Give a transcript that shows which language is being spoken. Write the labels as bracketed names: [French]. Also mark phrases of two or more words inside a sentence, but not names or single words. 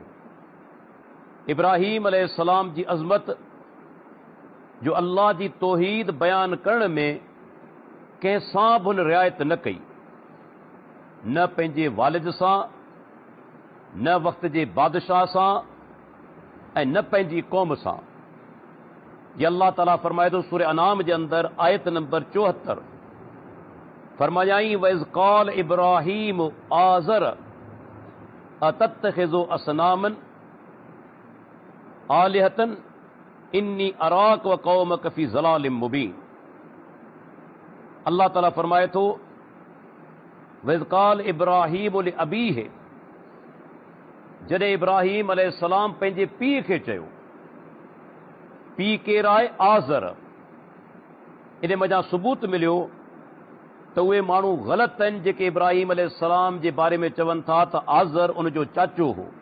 [Sindhi] इब्राहीम अलैहिस्सलाम जी अज़मत जो अल्लाह जी तौहीद बयान करण में कंहिं सां बि हुन रिआयत न कई, न पंहिंजे वालिद सां, न वक़्त जे बादशाह सां ऐं न पंहिंजी क़ौम सां। ये अल्लाह ताला फरमाए थो सूरह अनाम जे अंदर आयत नंबर 74, [Arabic] फरमायाई وإذ قال إبراهيم آزر أتتخذ أصناما آلهة إني أراك وقومك في ضلال مبين. [Sindhi] अल्लाह ताला फरमाए थो, [Arabic] وإذ قال إبراهيم لأبيه, [Sindhi] जॾहिं इब्राहीम अलैहिस्सलाम पंहिंजे पीउ खे चयो। पीउ केरु आहे? आज़र। इन मज़ा सबूत मिलियो त उहे माण्हू ग़लति आहिनि जेके इब्राहीम अलैहिस्सलाम जे बारे में चवनि था त आज़र उन जो चाचो हो।